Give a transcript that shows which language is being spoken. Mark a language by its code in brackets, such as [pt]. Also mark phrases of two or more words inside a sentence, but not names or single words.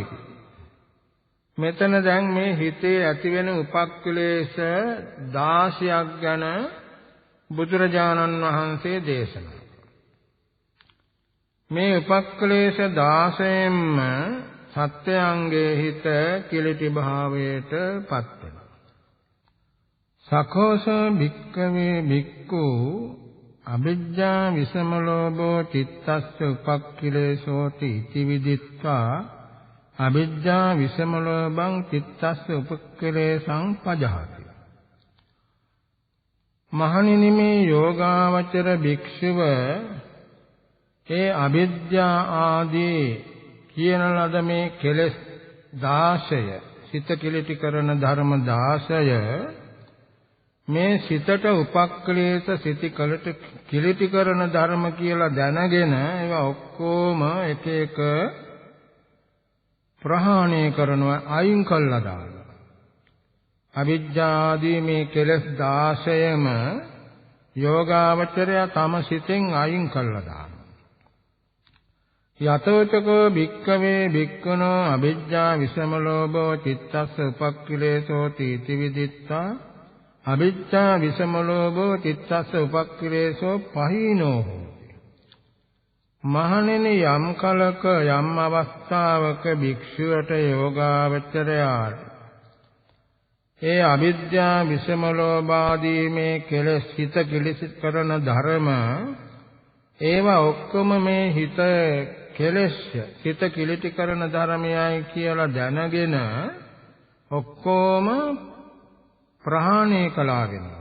[si] මෙතන දැන් මේ හිතේ ඇතිවෙන උපක්ඛලේශ 16ක් ගැන බුදුරජාණන් වහන්සේ දේශනා. මේ උපක්ඛලේශ 16න්ම සත්‍යංගේ හිත කිලිටි භාවයට පත් වෙනවා. [pi] සකෝස භික්ඛවේ භික්ඛු අවිජ්ජා විසමලෝභෝ චිත්තස්ස උපක්ඛලේශෝති ඉති විදිත්වා අවිජ්ජා විසමලෝභං චිත්තස්ස උපක්ඛලේශං පජහති. [si] මහණෙනි මේ යෝගාවචර භික්ෂුව ඒ අවිද්‍යා ආදී කියන ලද මේ කෙලෙස් 16 සිත කිලිටි කරන ධර්ම 16 මේ සිතට උපක්ඛලේශ සිතිකලට කිලිටි කරන ධර්ම කියලා දැනගෙන ඒවා ඔක්කොම එක එක ප්‍රහාණය කරනවා, අයින් කළා දානවා. අවිද්‍යා ආදී මේ කෙලෙස් 16ම යෝගාවචරය තම සිතෙන් අයින් කළා දානවා. [pi] යතෝචකෝ භික්ඛවේ භික්ඛුනෝ අවිජ්ජා විසමලෝභෝ චිත්තස්ස උපක්ඛලේශෝති ඉති විදිත්තා අවිජ්ජා විසමලෝභෝ චිත්තස්ස උපක්ඛලේශෝ පහීනෝ. [si] මහණෙනි යම් කලක යම් අවස්ථාවක භික්ෂුවට යෝගාවචරයාට ඒ අවිද්‍යා විෂම ලෝභ ආදී මේ කෙලෙස් හිත කිලිසි කරන ධර්ම ඒවා ඔක්කොම මේ හිත කෙලෙස් හිත කිලිටි කරන ධර්මයයි කියලා දැනගෙන ඔක්කොම ප්‍රහාණය කළා වෙනවා.